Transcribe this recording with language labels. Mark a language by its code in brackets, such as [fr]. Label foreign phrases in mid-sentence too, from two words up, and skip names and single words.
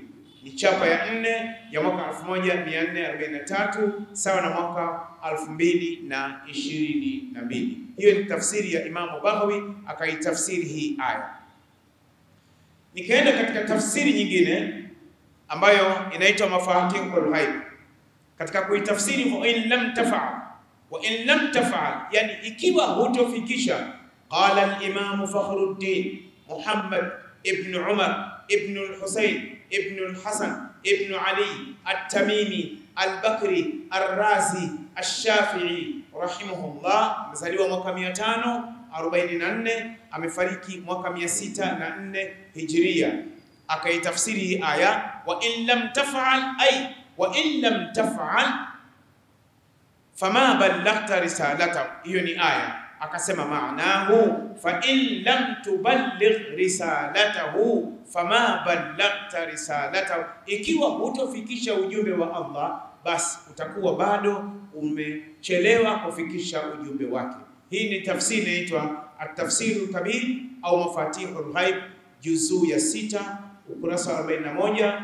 [sw] Ni chapa ya 4 ya mwaka 1443 sawa na mwaka 2022. Hiyo ni tafsiri ya Imam al-Baghawi, akaitafsiri hii aya. Nikaenda katika tafsiri nyingine ambayo inaitwa Mafatihul Ghaib. Katika kuitafsiri [ar] وإن لم تفعل، وإن لم تفعل, [sw] yani ikiwa hutofikisha. [ar] قال الإمام [sw] Fakhruddin Muhammad ibn Umar ibn al-Husayn ibn al-Hasan ibn Ali at-Tamimi al-Bakri al-Razi al-Shafi'i rahimahullah amezaliwa mwaka 544, amefariki mwaka 604 Hijria. Akaitafsiri hii aya, [ar] وإن لم تفعل أي وإن لم تفعل فما بلغت رسالته. [sw] Hiyo ni aya. Akasema [ar] معناه فإن لم تبلغ رسالته فما بلغت رسالته, [sw] ikiwa hutofikisha ujumbe wa Allah basi utakuwa bado umechelewa kufikisha ujumbe wake. Hii ni tafsiri inaitwa At-Tafsirul Kabir au Mafatihul Ghaib, juzuu ya 6 ukurasa wa 41.